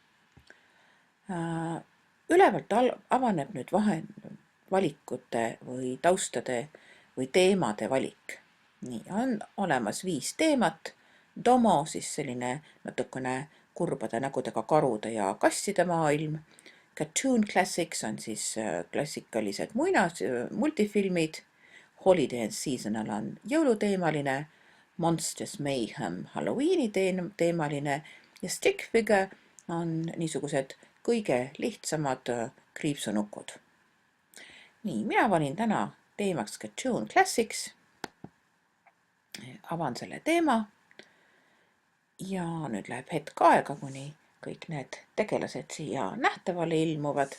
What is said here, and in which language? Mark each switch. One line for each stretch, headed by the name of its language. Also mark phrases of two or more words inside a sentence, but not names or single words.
Estonian: Ülevalt avaneb nüüd valikute või taustade või teemade valik. Nii, on olemas 5 teemat. Domo, siis selline natukene kurbade nägudega karude ja kasside maailm. Cartoon Classics on siis klassikalised multifilmid. Holiday and Seasonal on jõuluteemaline, Monsters Mayhem Halloweeni teemaline ja Stick Figure on niisugused kõige lihtsamad kriipsunukud. Nii, mina valin täna teemaks Cartoon Classics. Avan selle teema ja nüüd läheb hetk aega, kuni kõik need tegelased siia nähtavale ilmuvad.